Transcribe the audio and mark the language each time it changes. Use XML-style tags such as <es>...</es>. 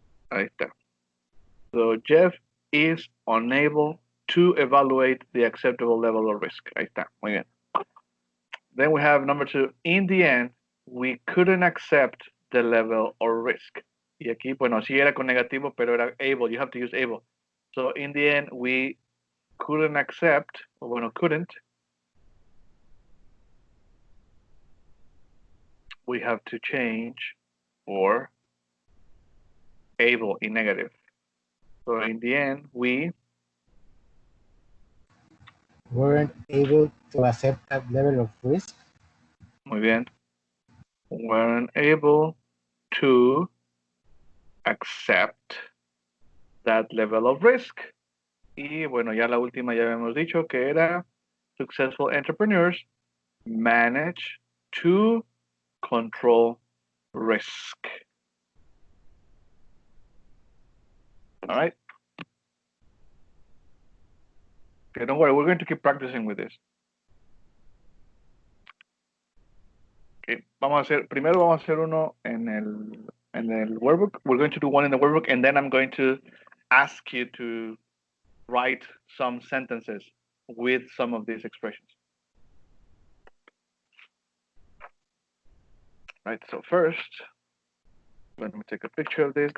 <es>Ahí está.</es> <en>So Jeff is unable to evaluate the acceptable level of risk. Ahí está.</en> <es>Muy bien.</es> <en>Then we have number 2. In the end, we couldn't accept the level of risk.</en> <es>Y aquí, bueno, sí era con negativo, pero era able.</es> <en>You have to use able. So in the end, we couldn't accept, or bueno, couldn't. We have to change for able in negative. So in the end, we weren't able to accept that level of risk.</en> <es>Muy bien.</es> <en>Weren't able to accept that level of risk.</en> <es>Y bueno, ya la última ya habíamos dicho que era</es> <en>successful entrepreneurs manage to control risk. All right. Okay, don't worry, we're going to keep practicing with this.</en> <es>Okay, primero vamos a hacer uno en el workbook.</es> <en>We're going to do one in the workbook, and then I'm going to ask you to write some sentences with some of these expressions. Right, so first, let me take a picture of this.</en>